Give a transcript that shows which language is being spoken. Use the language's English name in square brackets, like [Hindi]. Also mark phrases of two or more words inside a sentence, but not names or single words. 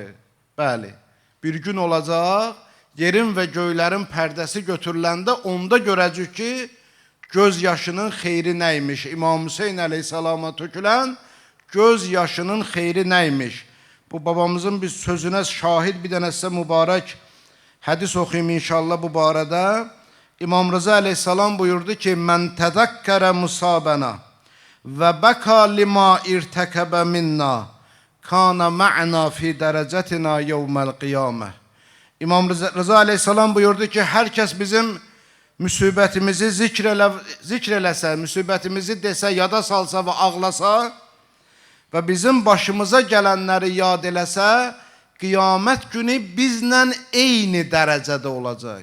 [Azerbaijani] Bəli, bir gün olacaq, yerin və göylərin pərdəsi götürüləndə onda görəcək ki, göz yaşının xeyri nəymiş? İmam Hüseyin əleyhissalama tökülən göz yaşının xeyri nəymiş? Bu babamızın bir sözünə şahid bir dənə sizə mübarək hədis oxuyayım inşallah bu barədə. İmam Rıza aleyhissalam buyurdu ki, [Arabic] "من تذكر مصابنا وبكى لما ارتكب منا كان معنا في درجتنا يوم القيامة." [Azerbaijani] İmam Rıza aleyhissalam buyurdu ki, herkes bizim müsibətimizi zikr eləsə, müsibətimizi desə, yada salsa və ağlasa və bizim başımıza gələnləri yad eləsə, qiyamət günü bizlə eyni dərəcədə olacaq.